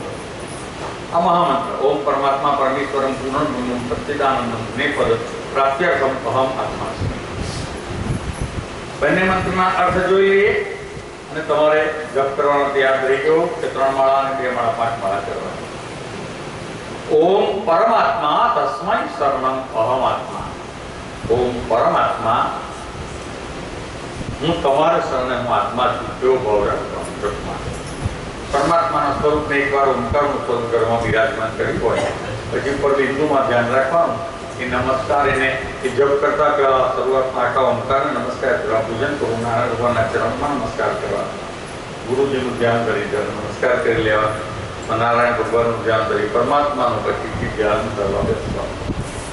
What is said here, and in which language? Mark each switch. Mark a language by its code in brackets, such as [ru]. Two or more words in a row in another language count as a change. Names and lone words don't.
[gu] આ મહામંત્ર [sa] ઓમ પરમાત્મા પરમેશ્વરમ પૂર્ણ બ્રહ્મમ સચ્ચિદાનંદમ જ્ઞેયપદ પ્રાપ્ત્યર્થમ અહમ આત્મા સ્મિ। [gu] બંને મંત્રના અર્થ જોઈ લઈએ અને તમારે જપ કરવાનો યાદ રહી ગયો કે 3 માળા અને 2 માળા 5 માળા કરવાની। [sa] ओम परमात्मा तस्मै शरणम अहम आत्मा। [gu] ઓમ પરમાત્મા હું તમારે શરણે હું આત્મા છું તેવો ભાવ રાખવાનો। परमात्माના સ્વરૂપને એકવાર ઓમકારનું સ્વરૂપ ઘરમાં બિરાજમાન કરી હોય પછી પર બિંદુમાં ધ્યાન રાખવાનું કે નમસ્કાર એને એ જપ કરતા પહેલા શરૂઆતમાં આખા ઓમકારને નમસ્કાર કરવા, પૂજન કરવું, નારાયણ ભગવાનના ચરણમાં નમસ્કાર કરવા, ગુરુજીનું ધ્યાન કરી નમસ્કાર કરી લેવાનું, નારાયણ ભગવાનનું ધ્યાન કરી પરમાત્માનું પછી ધ્યાન કરવા બેસવાનું।